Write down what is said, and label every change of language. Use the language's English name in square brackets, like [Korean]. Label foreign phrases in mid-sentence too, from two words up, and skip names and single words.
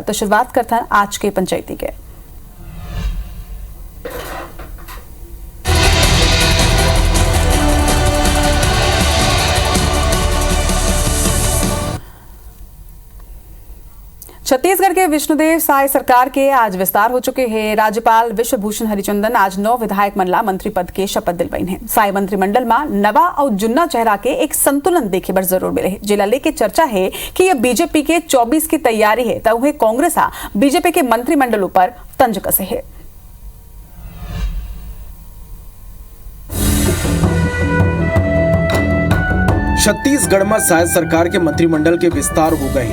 [Chhattisgarhi] तो शुरुआत करथन आज के पंचायती के। छत्तीसगढ़ के विष्णुदेव साय सरकार के आज विस्तार हो चुके हैं। राज्यपाल विश्वभूषण हरिचंदन आज 9 विधायक मंडला मंत्री पद के शपथ दिलवाइन है। साय मंत्रिमंडल में नवा और जुन्ना चेहरा के एक संतुलन देखे बर जरूर मिले है। जिला लेके चर्चा है कि यह बीजेपी के 24 की तैयारी है तो उन्हें कांग्रेस बीजेपी के मंत्रिमंडल पर तंज कसे है। छत्तीसगढ़ में साय सरकार के मंत्रिमंडल के विस्तार हो गए।